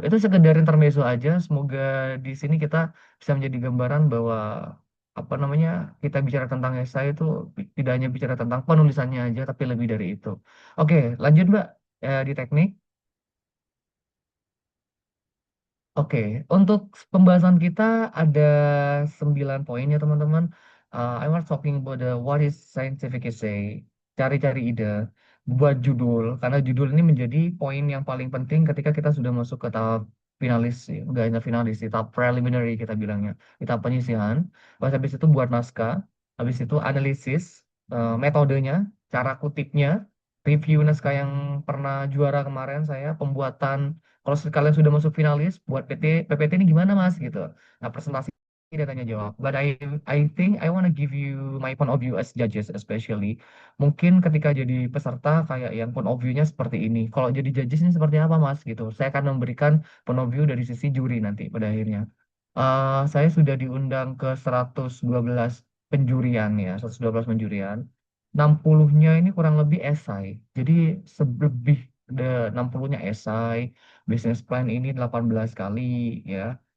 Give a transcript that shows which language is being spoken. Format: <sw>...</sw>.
<id>Itu sekedar intermezzo aja. Semoga di sini kita bisa menjadi gambaran bahwa apa namanya kita bicara tentang esai itu tidak hanya bicara tentang penulisannya aja, tapi lebih dari itu. Oke, lanjut Mbak. Di teknik. Oke, untuk pembahasan kita ada 9 poin ya teman-teman.</id> <en>I was talking about the what is scientific essay.</en> <id>Cari-cari ide buat judul, karena judul ini menjadi poin yang paling penting ketika kita sudah masuk ke tahap finalis sih, nggak hanya finalis sih, tahap preliminary kita bilangnya, di tahap penyisihan. Pas habis itu buat naskah, habis itu analisis metodenya, cara kutipnya, review naskah yang pernah juara kemarin saya, pembuatan. Kalau kalian sudah masuk finalis, buat PPT ini gimana Mas gitu. Nah, presentasi dan tanya jawab.</id> <en>But I think I wanna give you my point of view as judges especially.</en> <id>Mungkin ketika jadi peserta kayak yang point of view-nya seperti ini. Kalau jadi judges ini seperti apa Mas gitu. Saya akan memberikan point of view dari sisi juri nanti pada akhirnya. Saya sudah diundang ke 112 penjurian ya, 112 penjurian. 60-nya ini kurang lebih esai. Jadi lebih de 60-nya esai, business plan ini 18 kali ya.</id>